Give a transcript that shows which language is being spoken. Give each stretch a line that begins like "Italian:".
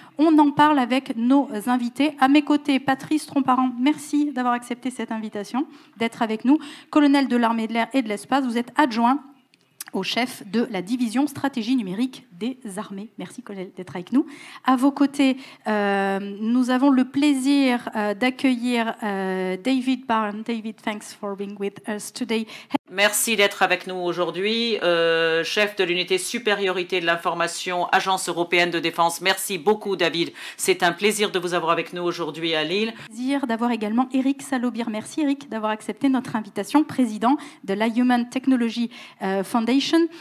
French: On en parle avec nos invités. À mes côtés, Patrice Tromparan, merci d'avoir accepté cette invitation, d'être avec nous. Colonel de l'armée de l'air et de l'espace, vous êtes adjoint au chef de la division stratégie numérique des armées. Merci, colonel, d'être avec nous. À vos côtés, nous avons le plaisir d'accueillir David Barnes.
English: David, thanks for being with us today.
French: Merci d'être avec nous aujourd'hui, chef de l'unité supériorité de l'information, Agence européenne de défense. Merci beaucoup, David. C'est un plaisir de vous avoir avec nous aujourd'hui à Lille. Plaisir d'avoir également Eric Salobir. Merci, Eric, d'avoir accepté notre invitation, président de la Human Technology Foundation.